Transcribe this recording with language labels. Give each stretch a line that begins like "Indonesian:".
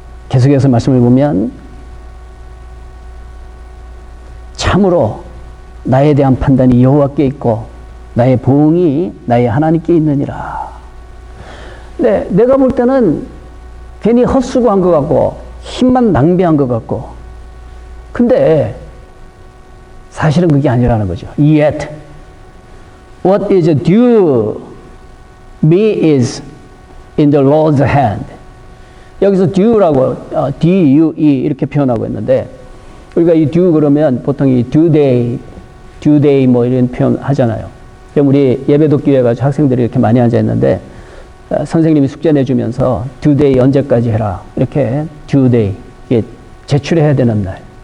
Korean: 계속해서 말씀을 보면 참으로 나에 대한 판단이 여호와께 있고 나의 보응이 나의 하나님께 있느니라. 네, 내가 볼 때는 괜히 헛수고한 것 같고 힘만 낭비한 것 같고 근데 사실은 그게 아니라는 거죠.
English: Yet what is due me is in the Lord's hand.
Korean: 여기서 due라고 D-U-E 이렇게 표현하고 있는데 우리가 이 due 그러면 보통 이 due day 뭐 이런 표현 하잖아요. 그럼 우리 예배도 기회 가지고 학생들이 이렇게 많이 앉아 있는데 선생님이 숙제 내주면서 due day 언제까지 해라 이렇게 due day 이게 제출해야 되는 날.